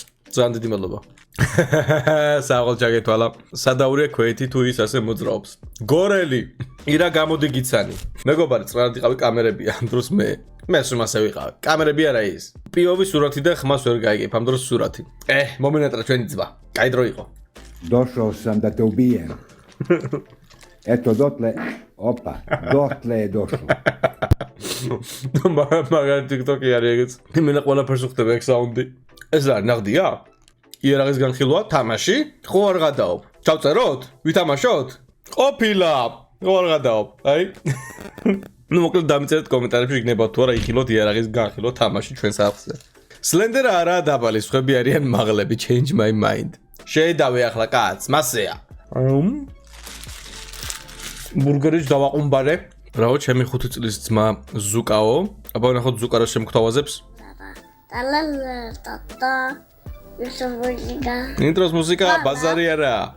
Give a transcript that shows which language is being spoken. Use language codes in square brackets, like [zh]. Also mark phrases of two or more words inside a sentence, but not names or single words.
[ka] ძალიან დიდი მადლობა. სააღალ ჩაგეთვალა. სადაურია ქვეითი თუ ის ასე მოძრაობს. გორელი, ირა გამოდი გიცანი. მეგობარი, წყნარად იყავი კამერებია, ამ დროს მე სუმასე ვიყავ. კამერები არა ის. პიოვი სურათი და ხმას ვერ გაიგებ, ამ დროს სურათი. მომენატრა ჩვენი ძმა. კაი დრო იყო. [sr] Došao sam da te ubijem. Eto, dotle je došlo. [ka] მაგარი TikTok-ი არის ეგეც. იმენა ყველაფერს უხდება ეგ საუნდი. ეს რა, ნაღდია? იერაღის განხილვა, თამაში? ხო არ გადაობ. ჩავწეროთ? ვითამაშოთ? ყოფილა. ხო არ გადაობ. აი. ნუ მოკლედ დამიწერეთ კომენტარებში იქნება თუ არა იხილოთ იერაღის განხილვა თამაში ჩვენ სახლზე. სლენდერა არაა დაბალი, სხვები არიან მაღლები, [en] change my mind. [ka] შეედავე ახლა კაც, მასეა. ბურგერიც დავაყუმბარე. რაო, ჩემი 5 წლის ძმა ზუკაო. აბა ნახოთ ზუკა რა შემოგთავაზებს. ინტროს მუსიკა, ბაზარი არა.